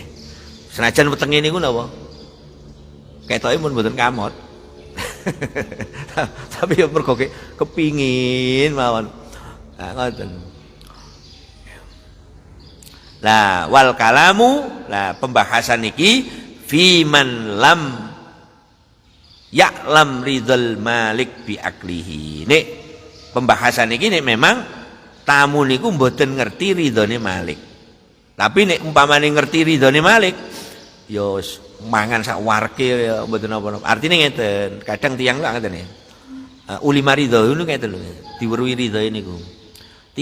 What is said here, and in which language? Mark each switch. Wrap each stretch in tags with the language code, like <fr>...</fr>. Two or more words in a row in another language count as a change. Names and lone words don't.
<jv>Senajan wetenge niku napa? Ketoke pun mboten kamot. Tapi ya mergo kepingin mawon. Nah ngoten. Lah</jv> <ar>والكلام,</ar> <jv>lah pembahasan iki</jv> <ar>فيمن لم يعلم رضا المالك بأكله.</ar> <jv>Nek pembahasan iki nek memang tamu niku mboten ngerti ridhone malik. Tapi nek umpamane ngerti ridhone malik ya mangan sak warke ya mboten apa-apa. Artine ngeten, kadang tiyang lho ngeten ya. Uli maridho niku ngeten lho, diweruhi ridho niku.</jv>